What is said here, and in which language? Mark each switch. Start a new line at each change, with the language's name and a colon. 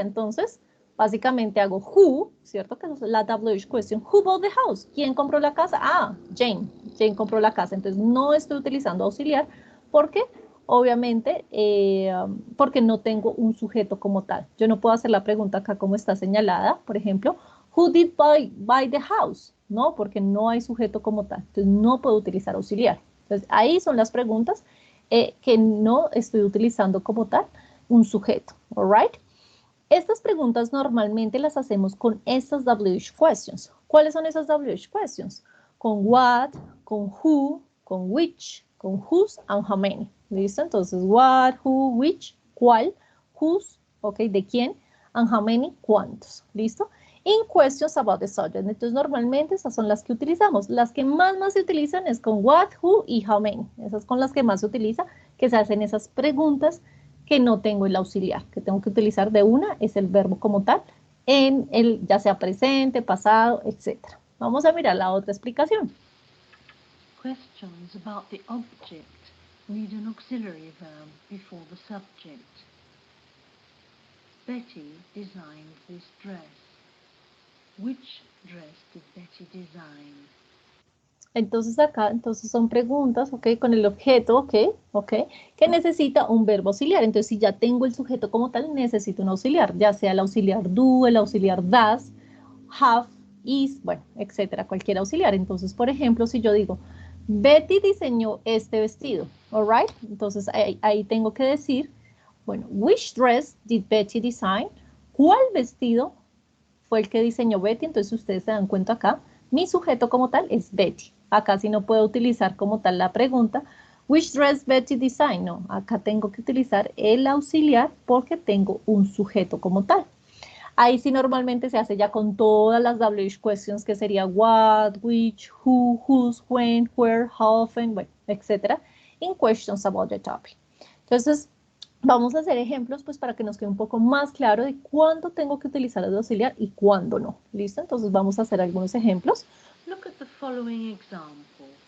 Spanish: Entonces, básicamente hago who, ¿cierto? Que es la WH question.
English: Who bought the house?
Spanish: ¿Quién compró la casa? Jane. Jane compró la casa. Entonces, no estoy utilizando auxiliar porque, obviamente, porque no tengo un sujeto como tal. Yo no puedo hacer la pregunta acá como está señalada. Por ejemplo,
English: who did buy the house?
Spanish: No, porque no hay sujeto como tal. Entonces, no puedo utilizar auxiliar. Entonces, ahí son las preguntas que no estoy utilizando como tal un sujeto,
English: all right?
Spanish: Estas preguntas normalmente las hacemos con estas WH questions. ¿Cuáles son esas WH questions? Con what, con who, con which, con whose,
English: and how many.
Spanish: ¿Listo? Entonces, what, who, which, cuál, whose, ok, de quién,
English: and how many,
Spanish: cuántos. ¿Listo?
English: In questions about the subject.
Spanish: Entonces, normalmente esas son las que utilizamos. Las que más se utilizan es con what, who y how many. Esas con las que más se utiliza, que se hacen esas preguntas que no tengo el auxiliar, que tengo que utilizar de una, es el verbo como tal, en el ya sea presente, pasado, etc. Vamos a mirar la otra explicación.
English: Questions about the object need an auxiliary verb before the subject. Betty designed this dress. Which dress did Betty design?
Spanish: Entonces acá, son preguntas, ok, con el objeto, ok, que necesita un verbo auxiliar. Entonces si ya tengo el sujeto como tal, necesito un auxiliar, ya sea el auxiliar do, el auxiliar does, have, is, bueno, etcétera, cualquier auxiliar. Entonces, por ejemplo, si yo digo, Betty diseñó este vestido,
English: all right?
Spanish: Entonces ahí tengo que decir, bueno,
English: which dress did Betty design?
Spanish: ¿Cuál vestido fue el que diseñó Betty? Entonces ustedes se dan cuenta acá, mi sujeto como tal es Betty. Acá sí no puedo utilizar como tal la pregunta,
English: which dress Betty designed?
Spanish: No, acá tengo que utilizar el auxiliar porque tengo un sujeto como tal. Ahí sí normalmente se hace ya con todas las WH questions, que sería what, which, who, whose, when, where, how often, bueno, etcétera,
English: in questions about the topic.
Spanish: Entonces, vamos a hacer ejemplos pues para que nos quede un poco más claro de cuándo tengo que utilizar el auxiliar y cuándo no. ¿Listo? Entonces vamos a hacer algunos ejemplos.
English: Look at the following example.